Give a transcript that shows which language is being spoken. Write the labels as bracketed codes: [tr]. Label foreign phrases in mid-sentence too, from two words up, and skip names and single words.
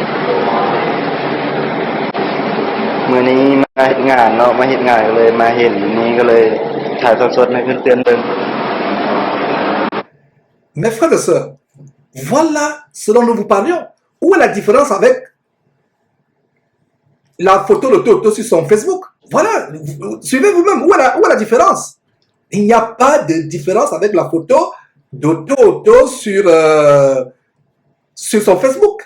[tts] มื้อนี้มาเฮ็ดงานเนาะมาเฮ็ดงานก็เลยมาเห็นนี้ก็เลยถ่ายสดๆให้เพื่อนๆเบิ่ง [fr] Mes frères et sœurs, voilà ce dont nous vous parlions. Où est la différence avec la photo de Toto sur son Facebook? Voilà, suivez vous-même. Où est la différence? Il n'y a pas de différence avec la photo de Toto sur son Facebook.